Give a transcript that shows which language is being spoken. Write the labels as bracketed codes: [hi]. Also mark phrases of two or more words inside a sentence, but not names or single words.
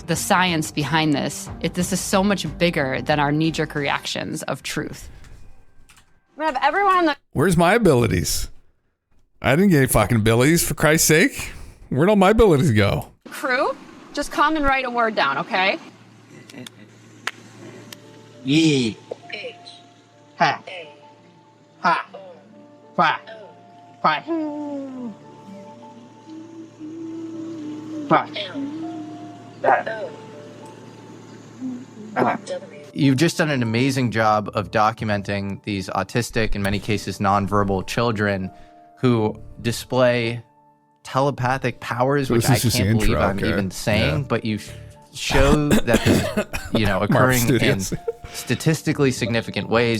[en] The science behind this is so much bigger than our knee-jerk reactions of truth. We have everyone on the... Where's my abilities? I didn't get any fucking abilities, for Christ's sake. Where'd all my abilities go? crew. Just come and write a word down, okay? E. Ha. Ha. Fa. Fa. Fa. You've just done an amazing job of documenting these autistic, in many cases nonverbal children who display telepathic powers, which I can't believe I'm even saying, but you show that this is, occurring in statistically significant ways.